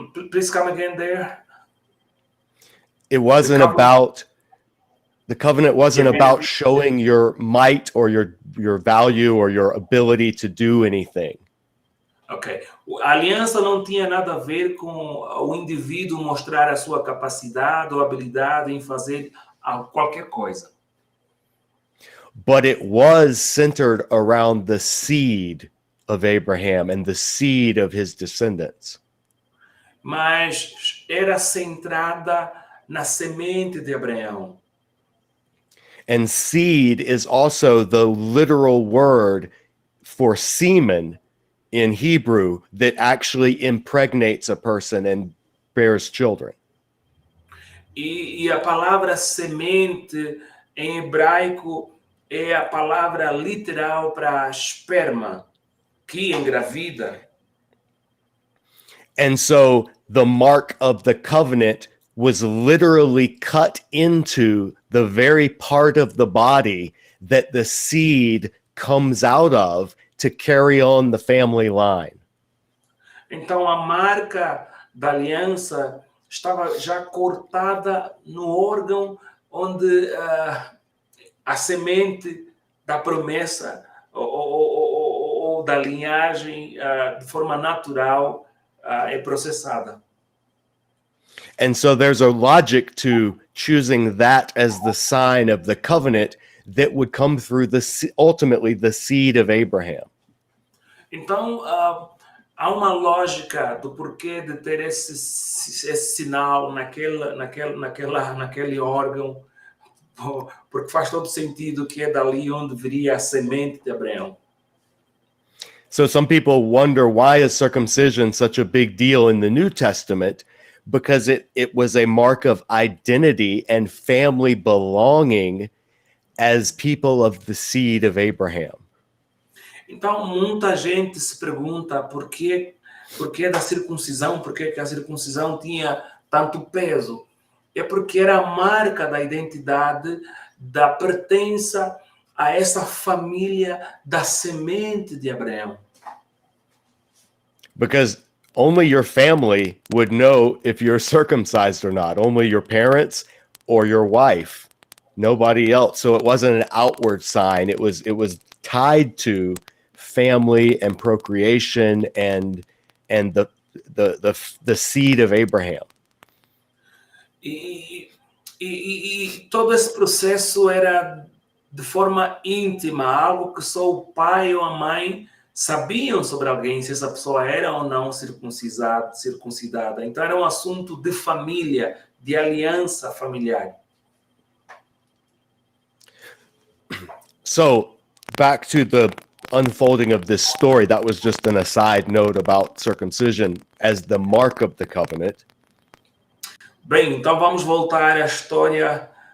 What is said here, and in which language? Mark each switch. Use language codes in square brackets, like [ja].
[en] Please come again there. It wasn't about, the covenant wasn't about showing your might or your value or your ability to do anything. Ok. [pt] A aliança não tinha nada a ver com o indivíduo mostrar a sua capacidade ou habilidade em fazer qualquer coisa. [en] But it was centered around the seed of Abraham and the seed of his descendants. [pt] Mas era centrada na semente de Abraão. [en] And seed is also the literal word for semen in Hebrew that actually impregnates a person and bears children. [pt] E a palavra semente em hebraico é a palavra literal para esperma, que engravida. [en] And so the mark of the covenant was literally cut into the very part of the body that the seed comes out of to carry on the family line. [pt] Então a marca da aliança estava já cortada no órgão onde a semente da promessa ou da linhagem de forma natural é processada. [en] And so there's a logic to choosing that as the sign of the covenant that would come through ultimately the seed of Abraham. [pt] Então, há uma lógica do porquê de ter esse sinal naquele órgão, porque faz todo sentido que é dali onde viria a semente de Abraão. [en] So some people wonder, why is circumcision such a big deal in the New Testament? Because it was a mark of identity and family belonging as people of the seed of Abraham. [pt] Então, muita gente se pergunta por que da circuncisão, por que a circuncisão tinha tanto peso. É porque era a marca da identidade, da pertença a essa família da semente de Abraão. [en] Because only your family would know if you're circumcised or not. Only your parents or your wife. Nobody else. So it wasn't an outward sign. It was tied to family and procreation and the seed of Abraham. [pt] E todo esse processo era de forma íntima, algo que só o pai ou a mãe sabiam sobre alguém, se essa pessoa era ou não circuncidada. Então era um assunto de família, de aliança familiar. [en] So, back to the unfolding of this story, that was just an aside note about circumcision as the mark of the covenant. [pt] Bem, então vamos voltar à história.